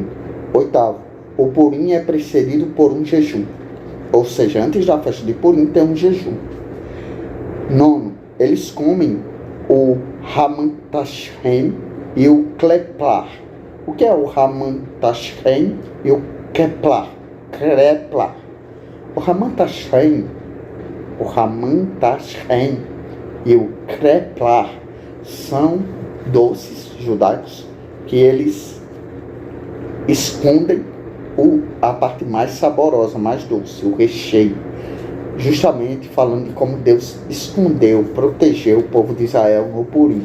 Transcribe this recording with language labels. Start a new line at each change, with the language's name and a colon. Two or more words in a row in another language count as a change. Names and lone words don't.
Portuguese: 8, o Purim é precedido por um jejum. Ou seja, antes da festa de Purim tem um jejum. 9, eles comem o Haman Tashem e o Kleplar. O que é o Haman Tashem e o Kleplar? O Haman Tashem e o Kleplar são doces judaicos que eles escondem a parte mais saborosa, mais doce, o recheio. Justamente falando de como Deus escondeu, protegeu o povo de Israel no Purim.